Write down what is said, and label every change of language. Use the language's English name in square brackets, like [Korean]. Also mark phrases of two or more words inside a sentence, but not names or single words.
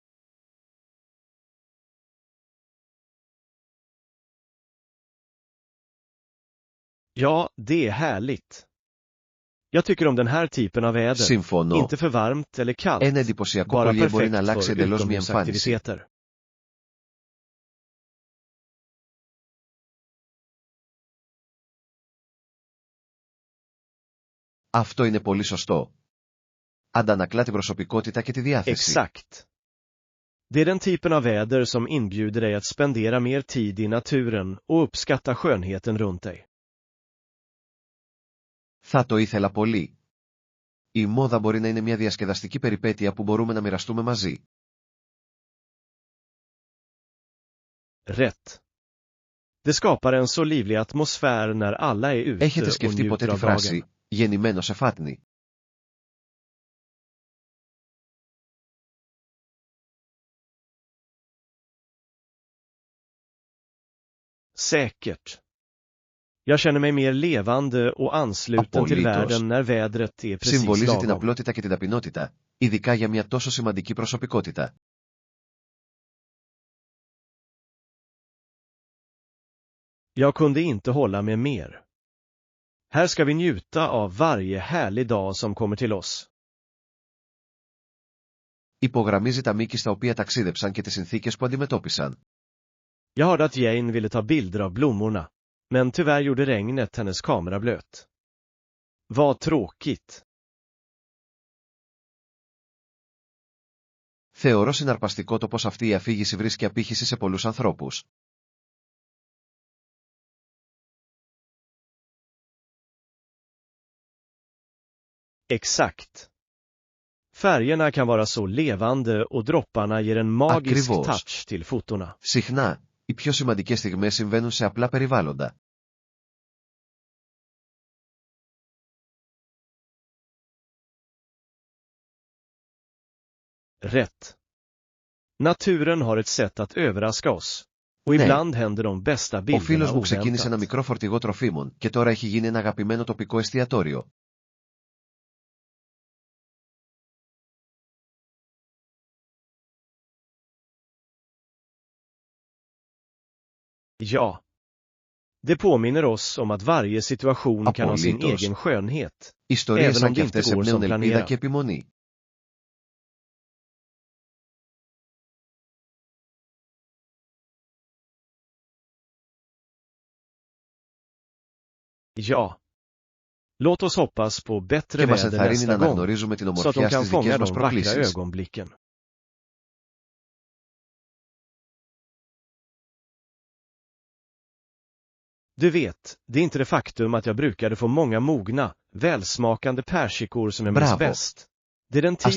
[Swedish] Ja, det är härligt. Jag tycker om den här typen av väder. [Greek] Συμφωνώ. [Swedish] Inte för varmt eller kallt. [Greek] Ένα εντυπωσιακό [Swedish] Bara [Greek] κολλιέ μπορεί [Swedish] perfekt [Greek] να αλλάξει [Swedish] för [Greek] εντελώς μια εμφάνιση. [Swedish] utomhusaktiviteter. [Greek] Αυτό είναι πολύ σωστό. Αντανακλά την προσωπικότητα και τη διάθεση. [Swedish] Exakt. Det är den typen av väder som inbjuder dig att spendera mer tid i naturen och uppskatta skönheten runt dig. [Greek] Θα το ήθελα πολύ. Η μόδα μπορεί να είναι μια διασκεδαστική περιπέτεια που μπορούμε να μοιραστούμε μαζί. [Swedish] Rätt. Det skapar en så livlig atmosfär när alla är ute [Greek] Έχετε [Swedish] och [Greek] σκεφτεί ποτέ [Swedish] njuter [Greek] τη [Swedish] av [Greek] φράση [Swedish] dagen. [Greek] «γεννημένο σε φάτνη»? [Swedish] Säkert. Jag känner mig mer levande och ansluten till [Greek] Απολύτως. [Swedish] världen när vädret är precis [Greek] Συμβολίζει την [Swedish] lagom. [Greek] απλότητα και την ταπεινότητα, ειδικά για μια τόσο σημαντική προσωπικότητα. [Swedish] Jag kunde inte hålla med mer. Här ska vi njuta av varje härlig dag som kommer till oss. [Greek] Υπογραμμίζει τα μήκη στα οποία ταξίδεψαν και τις συνθήκες που αντιμετώπισαν. [Swedish] Jag hörde att Jane ville ta bilder av blommorna, men tyvärr gjorde regnet hennes kamera blöt. Vad tråkigt. [Greek] Θεωρώ συναρπαστικό το πως αυτή η αφήγηση βρίσκει απήχηση σε πολλούς ανθρώπους. [Swedish] Exakt. Färgerna kan vara så levande och dropparna ger en magisk [Greek] Ακριβώς. [Swedish] touch till fotona. [Greek] Συχνά, οι πιο σημαντικές στιγμές συμβαίνουν σε απλά περιβάλλοντα. [Swedish] Rätt. Naturen har ett sätt att överraska oss. Och [Greek] Ναι. [Swedish] ibland händer de bästa [Greek] Ο [Swedish] bilderna [Greek] φίλος μου ξεκίνησε ένα [Swedish] oväntat. [Greek] μικρό φορτηγό τροφίμων και τώρα έχει γίνει ένα αγαπημένο τοπικό εστιατόριο. [Swedish] Ja. Det påminner oss om att varje situation kan ha sin [Greek] Απολύτως. [Swedish] egen skönhet. [Greek] Ιστορίες [Swedish] Even [Greek] σαν [Swedish] om [Greek] και [Swedish] det [Greek] αυτές [Swedish] inte går [Greek] εμπνέουν [Swedish] som [Greek] ελπίδα [Swedish] planerat. [Greek] και επιμονή. [Swedish] Ja. Låt oss hoppas på bättre [Greek] Και μας [Swedish] väder [Greek] ενθαρρύνει να [Swedish] nästa gång, [Greek] αναγνωρίζουμε την [Swedish] så att de [Greek] ομορφιά [Swedish] kan [Greek] στις δικές [Swedish] fånga [Greek] μας [Swedish] de vackra [Greek] προκλήσεις. [Swedish] ögonblicken. Du vet, det är inte det faktum att jag brukade få många mogna, välsmakande persikor som jag minns [Greek] Bravo. [Swedish] bäst. Det är den [Greek] Ας